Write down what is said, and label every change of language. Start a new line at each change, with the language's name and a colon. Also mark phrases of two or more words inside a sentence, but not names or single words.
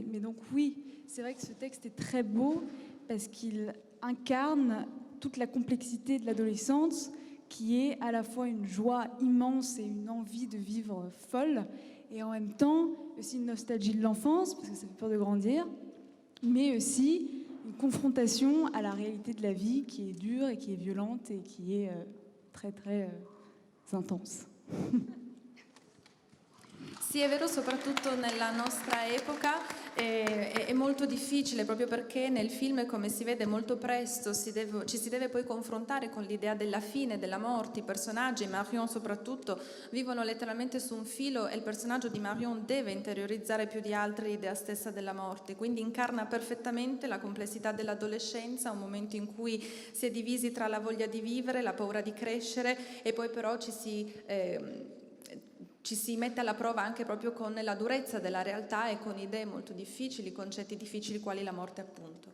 French: Mais donc oui, c'est vrai que ce texte est très beau parce qu'il incarne toute la complexité de l'adolescence, qui est à la fois une joie immense et une envie de vivre folle, et en même temps aussi une nostalgie de l'enfance, parce que ça fait peur de grandir, mais aussi une confrontation à la réalité de la vie qui est dure et qui est violente et qui est très très intense.
Italian: Sì, è vero, soprattutto nella nostra epoca è molto difficile, proprio perché nel film, come si vede molto presto, ci si deve poi confrontare con l'idea della fine, della morte. I personaggi, Marion soprattutto, vivono letteralmente su un filo e il personaggio di Marion deve interiorizzare più di altri l'idea stessa della morte, quindi incarna perfettamente la complessità dell'adolescenza, un momento in cui si è divisi tra la voglia di vivere, la paura di crescere e poi però ci si mette alla prova anche proprio con la durezza della realtà e con idee molto difficili, concetti difficili quali la morte appunto.